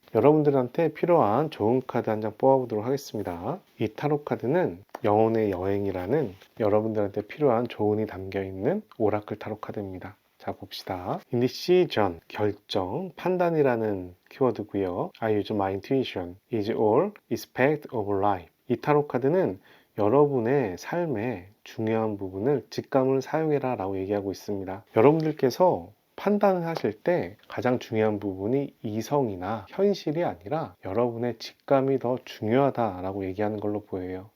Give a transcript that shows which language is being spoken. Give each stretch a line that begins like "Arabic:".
Korean: 여러분들한테 필요한 좋은 카드 한 장 뽑아보도록 하겠습니다. 이 타로 카드는 영혼의 여행이라는 여러분들한테 필요한 조언이 담겨있는 오라클 타로 카드입니다. 자 봅시다. Indecision, 결정, 판단이라는 키워드고요.
English: I use my intuition, is all aspect of life.
Korean: 이 타로 카드는 여러분의 삶의 중요한 부분을 직감을 사용해라 라고 얘기하고 있습니다. 여러분들께서 판단을 하실 때 가장 중요한 부분이 이성이나 현실이 아니라 여러분의 직감이 더 중요하다라고 얘기하는 걸로 보여요.